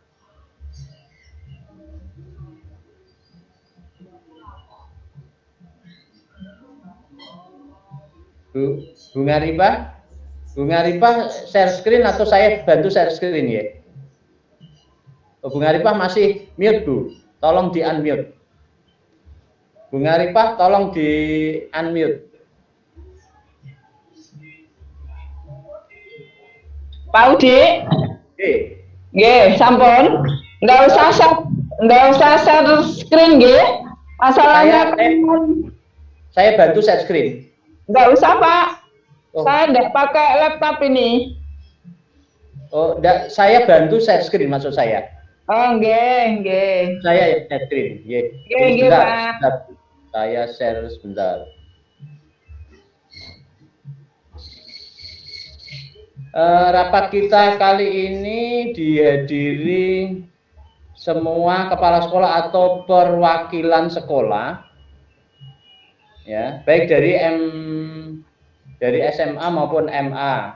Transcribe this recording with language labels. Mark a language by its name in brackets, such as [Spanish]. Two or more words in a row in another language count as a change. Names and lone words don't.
[Indonesian] Bung Arifah [English] share screen [Indonesian] atau saya bantu share screen ya? Bung Arifah masih mute Bu, tolong di unmute. Bung Arifah tolong di unmute. [Javanese] Pak Udi, nggih, sampun. [Indonesian] Nggak usah [English] share screen [Indonesian] nggih. Masalahnya saya bantu [English] share screen. [Indonesian] Nggak usah Pak. Saya nggak pakai laptop ini. Oh, saya bantu [English] share screen [Indonesian] maksud saya. Oh, nggih. [English] Saya share screen, [Indonesian] nggih. Nggih, Pak. Saya share sebentar. Rapat kita kali ini dihadiri semua kepala sekolah atau perwakilan sekolah, ya, baik dari SMA maupun MA.